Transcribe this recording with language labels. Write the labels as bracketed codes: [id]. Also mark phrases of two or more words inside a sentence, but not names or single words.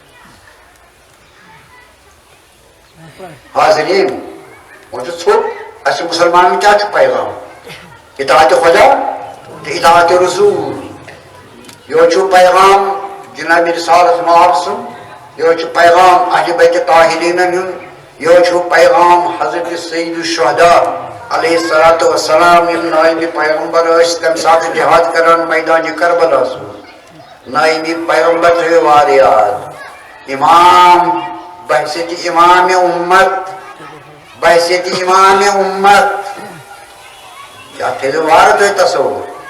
[ks] حاضرین وۄنۍ چھُ ژھوٚٹ اَسہِ مُسلمانن کیٛاہ چھُ پیغام اطاعتِ خۄدا تہٕ اطاعتِ رسوٗل یہوے چھُ پیغام جناب رسالت مآب سُنٛد یہوے چھُ پیغام اہلِ بیتِ طاہریٖنن ہُنٛد یہوے چھُ پیغام حضرت سید الشہداء [ar] علیہ الصلاۃ والسلام [ks] یِم نٲیبِ پیغمبر ٲسۍ تمہِ ساتہٕ جہاد کران میدانِ کربلاہس منٛز نٲیبِ پیغمبر تھٲیِو واریاہ یاد امام بحثیتِ امام امت بحثیتِ امام امت کیا تھٲیِو وارٕ تُہۍ تصوُر